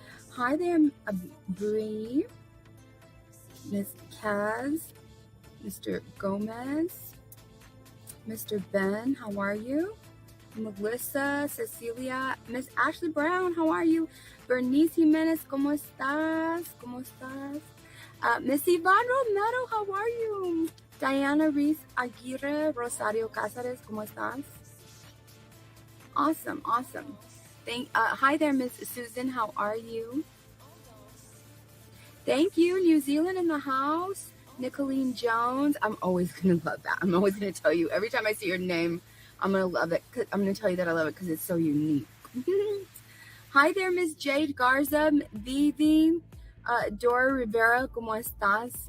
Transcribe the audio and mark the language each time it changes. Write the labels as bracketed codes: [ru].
[en] Hi there, Bree, Miss Kaz, Mr. Gomez, Mr. Ben, how are you? Melissa, Cecilia, Miss Ashley Brown, how are you? [es] Bernice Jimenez, ¿cómo estás? ¿Cómo estás? [en] Miss Yvonne Romero, how are you? [es] Diana Reese Aguirre, Rosario Cáceres, ¿cómo estás? [en] Awesome, awesome. Hi there, Miss Susan, how are you? Thank you, New Zealand in the house. Nicolene Jones, I'm always going to love that. I'm always going to tell you, every time I see your name, I'm going to love it. I'm going to tell you that I love it because it's so unique. Hi there, Miss Jade Garza, Vivi, Dora Rivera, [es] ¿cómo estás?